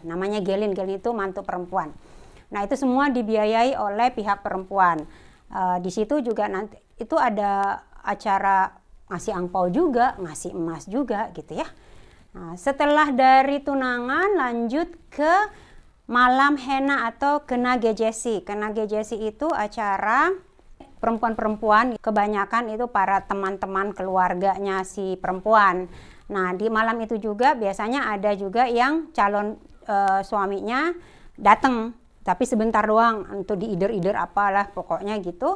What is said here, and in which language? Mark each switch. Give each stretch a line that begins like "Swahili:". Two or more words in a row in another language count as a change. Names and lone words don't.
Indonesian: Namanya gelin itu mantu perempuan. Nah, itu semua dibiayai oleh pihak perempuan. Di situ juga nanti itu ada acara ngasih angpau juga, ngasih emas juga gitu ya. Nah, setelah dari tunangan lanjut ke malam henna atau
Turkish: kena gecesi. Kena gecesi
Indonesian: itu acara perempuan-perempuan, kebanyakan itu para teman-teman keluarganya si perempuan. Nah, di malam itu juga biasanya ada juga yang calon suaminya datang, tapi sebentar doang untuk diider-ider apalah pokoknya gitu.